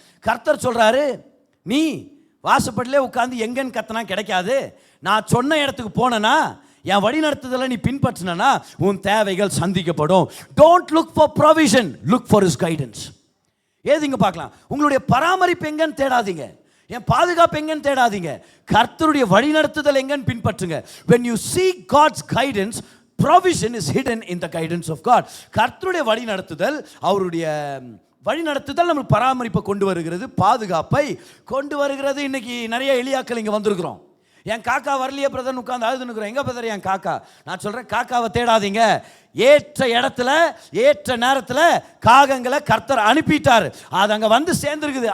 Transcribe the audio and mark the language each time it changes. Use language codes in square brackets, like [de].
[ta] கர்த்தர் சொல்றாரு, நீ வாசப்படிலே உட்காந்து எங்கன்னு கத்தனா கிடைக்காது, நான் சொன்ன இடத்துக்கு போனனா, என் வழி நடத்துதலை நீ பின்பற்றினா உன் தேவைகள் சந்திக்கப்படும். [en] Don't look for provision, look for his guidance. [ta] ஏதிங்க பார்க்கலாம், உங்களுடைய பராமரிப்பு எங்கன்னு தேடாதீங்க, என் பாதுகாப்பு எங்கன்னு தேடாதீங்க, கர்த்தருடைய வழி நடத்துதல் எங்கன்னு பின்பற்றுங்க. [en] when you seek God's guidance, provision is hidden in the guidance of God. [ta] கர்த்தருடைய வழி நடத்துதல், அவருடைய வழி நடத்துதல் நமக்கு பராமரிப்பை கொண்டு வருகிறது, பாதுகாப்பை கொண்டு வருகிறது. இன்னைக்கு நிறைய எலியாக்கள் இங்கே வந்திருக்கிறோம், என் காக்கா வரலையே பிரதர் உட்காந்து அழுதுனுக்குறோம், எங்க பிரதர் என் காக்கா? நான் சொல்றேன், காக்காவை தேடாதீங்க, ஏற்ற இடத்துல ஏற்ற நேரத்தில் காகங்களை கர்த்தர் அனுப்பிட்டார், அது அங்கே வந்து சேர்ந்துருக்குது.